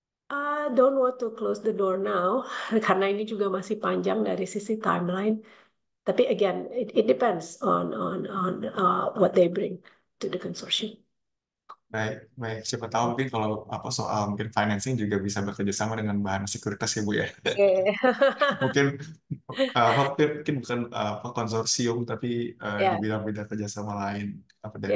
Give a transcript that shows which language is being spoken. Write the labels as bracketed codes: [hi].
[en] I don't want to close the door now [id] karena ini juga masih panjang dari sisi timeline. Tapi [en] again, it depends on what they bring to the consortium. [id] Baik, baik. Siapa tahu mungkin kalau apa soal mungkin financing juga bisa bekerja sama dengan bahan sekuritas ya, Bu, ya. Okay. Mungkin mungkin bukan apa konsorsium, tapi di Ya, bidang-bidang kerjasama lain apa dari